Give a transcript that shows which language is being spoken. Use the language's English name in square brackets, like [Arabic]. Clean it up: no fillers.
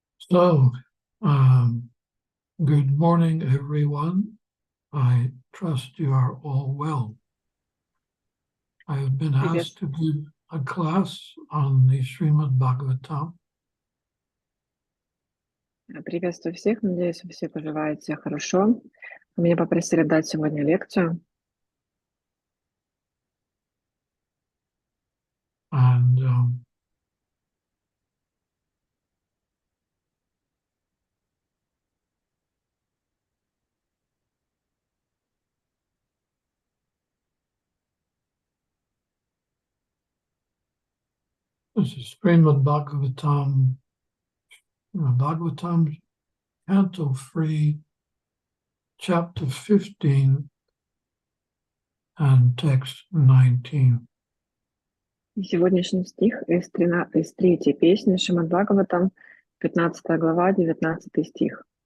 [English] So, good morning, everyone. I trust you are all well. I have been asked to give a class on the Шримад Бхагаватам. [Russian] Приветствую всех, надеюсь, вы все поживаете хорошо. Меня попросили дать сегодня лекцию. [English] And this is Шримад Bhagavatam, Bhagavatam, Canto 3, Chapter 15, and Text 19. [Russian] Сегодняшний стих из 3-й песни Шримад Бхагаватам, 15 глава, 19 стих.